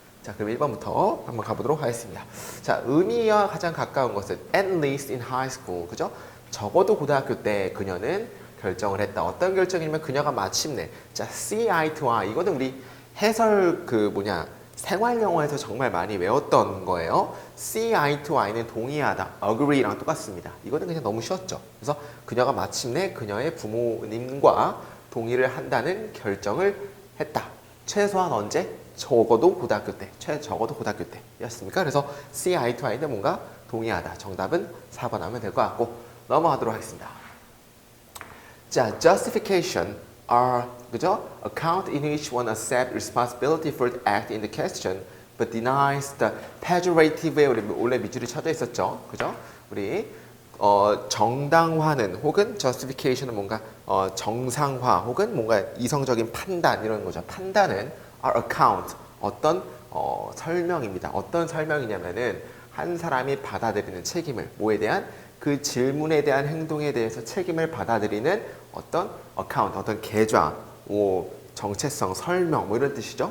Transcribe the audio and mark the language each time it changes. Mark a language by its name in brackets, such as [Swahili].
[Korean] 자, 그럼 1번부터 한번 가보도록 하겠습니다. 자, 의미와 가장 가까운 것은 [English] at least in high school, [Korean] 그죠? 적어도 고등학교 때 그녀는 결정을 했다. 어떤 결정이냐면 그녀가 마침내, 자, [English] see eye to eye, [Korean] 이거는 우리 해설 생활 영어에서 정말 많이 외웠던 거예요. [English] see eye to eye [Korean] 는 동의하다, agree랑 똑같습니다. 이거는 그냥 너무 쉬웠죠. 그래서 그녀가 마침내 그녀의 부모님과 동의를 한다는 결정을 했다. 최소한 언제? 적어도 고등학교 때. 적어도 고등학교 때였습니까? 그래서 [English] see eye to eye [Korean] 는 뭔가 동의하다. 정답은 4번 하면 될 것 같고 넘어가도록 하겠습니다. 자, [English] justification are, [Korean] 그죠? [English] Account in which one accepts responsibility for the act in the question but denies the pejorative. [Korean] 우리 원래 밑줄이 쳐져 있었죠, 그죠? 우리 정당화는 혹은 justification은 뭔가 정상화 혹은 뭔가 이성적인 판단 이런 거죠. 판단은 [English] are account, [Korean] 어떤 설명입니다. 어떤 설명이냐면은 한 사람이 받아들이는 책임을, 뭐에 대한, 그 질문에 대한 행동에 대해서 책임을 받아들이는 어떤 account, 어떤 계좌, 정체성, 설명, 뭐 이런 뜻이죠.